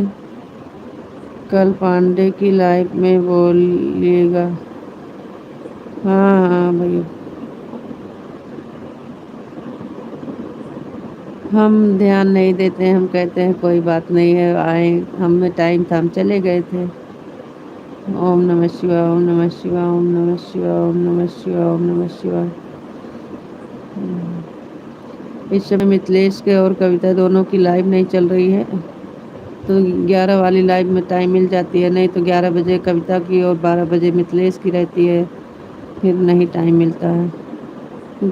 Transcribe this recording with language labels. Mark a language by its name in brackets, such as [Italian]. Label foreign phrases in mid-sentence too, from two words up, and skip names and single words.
[Hindi] कल पांडे की लाइव में बोलिएगा। हाँ हाँ भैया, हम ध्यान नहीं देते हैं, हम कहते हैं कोई बात नहीं है, आए हमें टाइम था हम चले गए थे। [Sanskrit] ओम नमः शिवाय, ओम नमः शिवाय, ओम नमः शिवाय, ओम नमः शिवाय, ओम नमः शिवाय। [Hindi] इस समय मिथिलेश के और कविता दोनों की लाइव नहीं चल रही है, तो 11 वाली लाइव में टाइम मिल जाती है, नहीं तो 11 बजे कविता की और 12 बजे मिथिलेश की रहती है, फिर नहीं टाइम मिलता है।